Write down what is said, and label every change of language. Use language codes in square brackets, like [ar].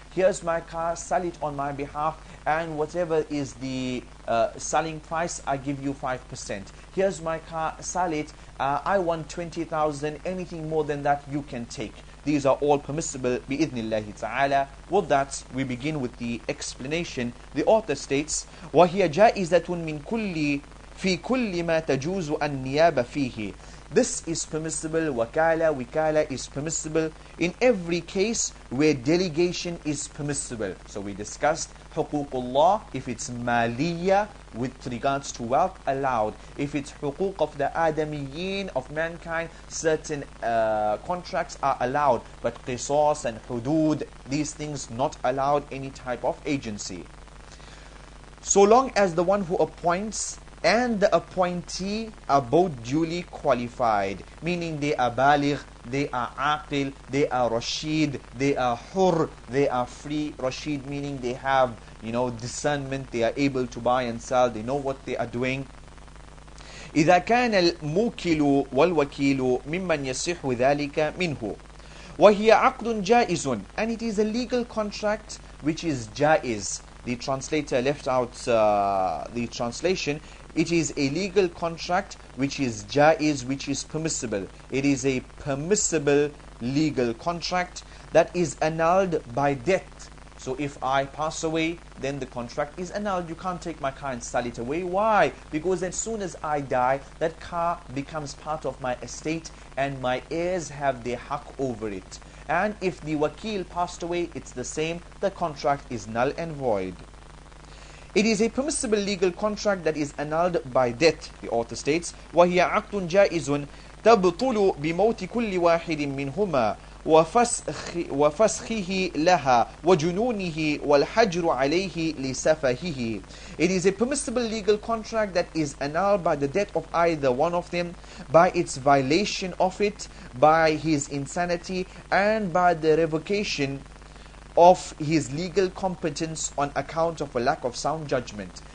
[en] Here's my car, sell it on my behalf, and whatever is the selling price, I give you 5%. Here's my car, sell it, I want 20,000, anything more than that you can take. These are all permissible [ar] bi'idhnillahi ta'ala. [en] With that, we begin with the explanation. The author states, [ar] وَهِيَ جَائِزَةٌ مِنْ كُلِّ فِي كُلِّ مَا تَجُوزُ النِّيَابَ فِيهِ. [en] This is permissible, wikala is permissible in every case where delegation is permissible. So we discussed huququllah, if it's maliyya with regards to wealth, allowed. If it's huquq of the adamiyyin, of mankind, certain contracts are allowed. But qisas and hudud, these things not allowed, any type of agency. So long as the one who appoints and the appointee are both duly qualified, meaning they are baligh, they are aqil, they are rashid, they are hur, they are free. Rashid meaning they have, discernment, they are able to buy and sell, they know what they are doing. [ar] إذا كان الموكل والوكيل ممن يصح ذلك منه وهي عقد جائز, [en] and it is a legal contract which is jaiz. The translator left out the translation. It is a legal contract which is jaiz, which is permissible. It is a permissible legal contract that is annulled by death. So if I pass away, then the contract is annulled. You can't take my car and sell it away. Why? Because as soon as I die, that car becomes part of my estate and my heirs have their haqq over it. And if the wakil passed away, it's the same. The contract is null and void. It is a permissible legal contract that is annulled by death, the author states. [ar] وَهِيَ عَقْدٌ جَائِزٌ تبطل بموت كل واحد منهما وفسخه لها وجنونه والحجر عليه لسفهه. [en] It is a permissible legal contract that is annulled by the death of either one of them, by its violation of it, by his insanity, and by the revocation of his legal competence on account of a lack of sound judgment.